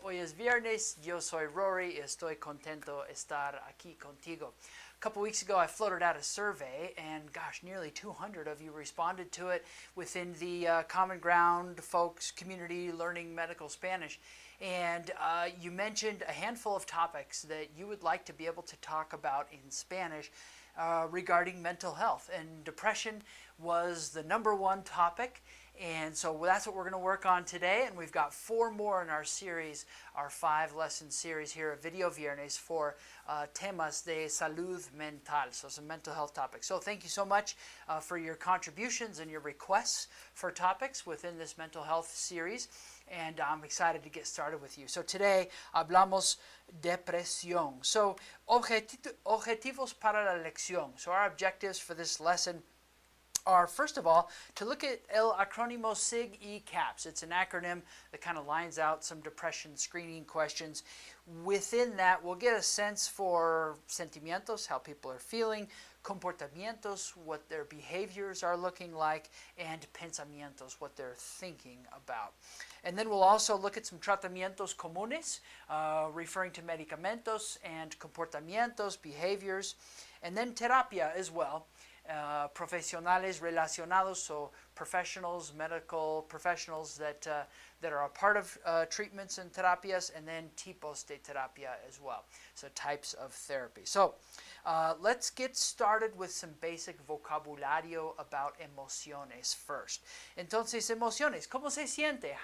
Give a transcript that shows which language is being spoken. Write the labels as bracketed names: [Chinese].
[Spanish] Hoy es viernes, yo soy Rory, estoy contento estar aquí contigo. [English] A couple weeks ago I floated out a survey and gosh, nearly 200 of you responded to it within the Common Ground folks community learning medical Spanish. And you mentioned a handful of topics that you would like to be able to talk about in Spanish regarding mental health. And depression was the #1 topic. And so that's what we're going to work on today. And we've got 4 more in our series, our 5-lesson series here at Video Viernes for [Spanish] temas de salud mental, [English] so some mental health topics. So thank you so much for your contributions and your requests for topics within this mental health series. And I'm excited to get started with you. So today [Spanish] hablamos depresión. So objetivos para la lección. [English] So our objectives for this lesson are, first of all, to look at [Spanish] el acrónimo [English] SIG E CAPS. It's an acronym that kind of lines out some depression screening questions. Within that, we'll get a sense for sentimientos, how people are feeling, comportamientos, what their behaviors are looking like, and pensamientos, what they're thinking about. And then we'll also look at some [Spanish] tratamientos comunes, [English] referring to medicamentos and comportamientos, behaviors, and then terapia as well. [Spanish] Profesionales relacionados, [English] so professionals, medical professionals that are a part of treatments and terapias, and then [Spanish] tipos de terapia [English] as well, so types of therapy. So let's get started with some basic vocabulario about emociones first. [Spanish] Entonces, emociones, ¿cómo se siente?